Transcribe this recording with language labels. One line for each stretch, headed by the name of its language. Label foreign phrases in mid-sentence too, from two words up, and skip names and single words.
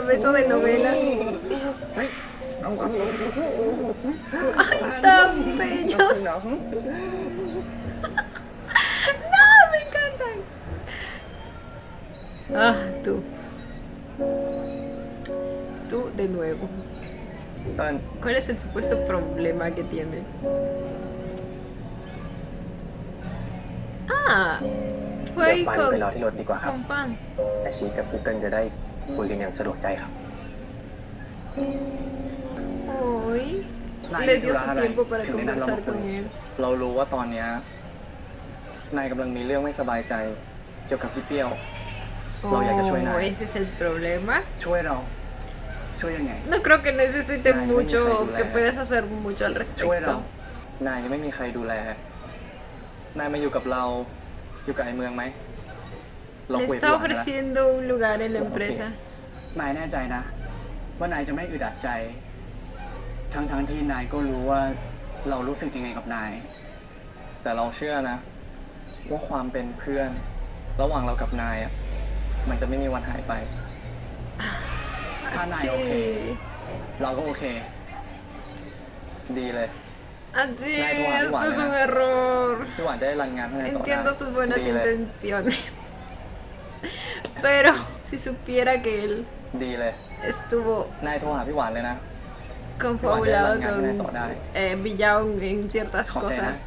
Spanish: eso de novelas.
Thai: เฮ้ยน้องก่อน
Spanish: Ay, tan bellos. No, me encantan. Ah, tú. Tú de nuevo. เติ้ล ¿Cuál es el supuesto problema que tiene? Ah, fue
Thai: เดี๋ยว
Spanish: ahí
Thai: ปันไปรอที่รถดีกว่าครับ
Spanish: con pan.
Thai: แต่ชีกับพี่เติ้ลจะได้คุยกันอย่างสะดวกใจครับ
Spanish: Hoy
Thai: นาย
Spanish: le
Thai: มีธุ
Spanish: dio
Thai: ระ
Spanish: su
Thai: อะไร
Spanish: tiempo para
Thai: ถึงได้นัดเรา
Spanish: conversar
Thai: มาคุย
Spanish: con él.
Thai: เรารู้ว่าตอนเนี้ยนายกำลังมีเรื่องไม่สบายใจเกี่ยวกับพี่เปรี้ยว เราอยากจะช่วยนาย
Spanish: Oh, ese es el problema.
Thai: ช่วยเรา ช่วยยังไง
Spanish: No creo que necesite Ay, mucho no me o cae que bien. puedas hacer mucho al
Thai: ช่วยเรา
Spanish: respecto.
Thai: นายยังไม่มีใครดูแล นายมาอยู่กับเรา อยู่กับไอ้เมืองไหม เรา
Spanish: Le
Thai: คุยกับ
Spanish: está
Thai: พี่หวานนะ
Spanish: ofreciendo un lugar en la empresa.
Thai: นายแน่ใจนะ ว่านายจะไม่อึดอัดใจ ทั้งที่นายก็รู้ว่าเรารู้สึกยังไงกับนาย แต่เราเชื่อนะ ว่าความเป็นเพื่อน ระหว่างเรากับนายอ่ะมันจะไม่มีวันหายไป ถ้านายโอเค
Spanish: Sí.
Thai: เราก็โอเค ดีเลย
Spanish: Allí, Ay, guau, esto guau, es un ¿eh? error.
Thai: พี่หวานจะได้รันงานให้นายต่อได้
Spanish: Entiendo sus buenas
Thai: ดีเลย
Spanish: intenciones. Pero si supiera que él
Thai: ดีเลย
Spanish: estuvo
Thai: นายโทรหาพี่หวานเลยนะ
Spanish: confabulado Guau, ya la con engañé, Villao en ciertas
Thai: ขอบใจนะ
Spanish: cosas.